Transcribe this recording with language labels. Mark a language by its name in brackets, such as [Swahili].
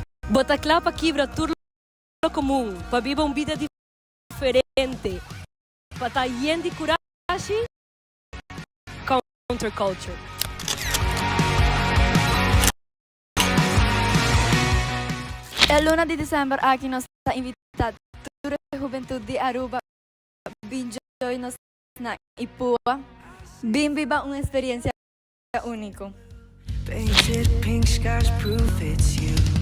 [Portuguese] Bota para quebra tudo comum, para viver uma vida diferente, para estar [Spanish] lleno [Portuguese] de coragem, counterculture. [Spanish] El 1 de diciembre aquí nos ha invitado toda la juventud de Aruba. [Papiamento] Binjoy nos na Ipua. Bin viva una experiencia única. [English] Painted pink skies proof it's you.